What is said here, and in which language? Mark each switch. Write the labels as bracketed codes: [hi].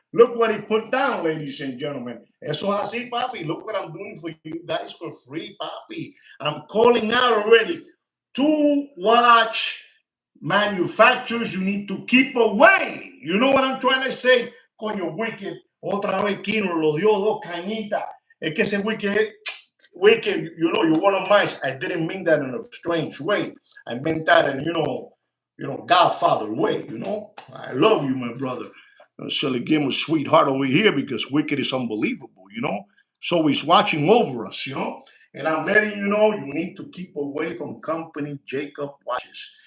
[en] Look what he put down, ladies and gentlemen. [es] Eso así, papi. [en] Look what I'm doing for you guys for free, papi. I'm calling out already. 2 watch manufacturers you need to keep away. You know what I'm trying to say? [es] Coño, Wicked. Otra vez Kino lo dio 2 cañitas. Es que ese Wicked, [en] you're one of mine. I didn't mean that in a strange way. I meant that in, Godfather way, I love you, my brother. Shelly give him a sweetheart over here because Wicked is unbelievable, So he's watching over us, And I'm letting you know you need to keep away from Company Jacob watches.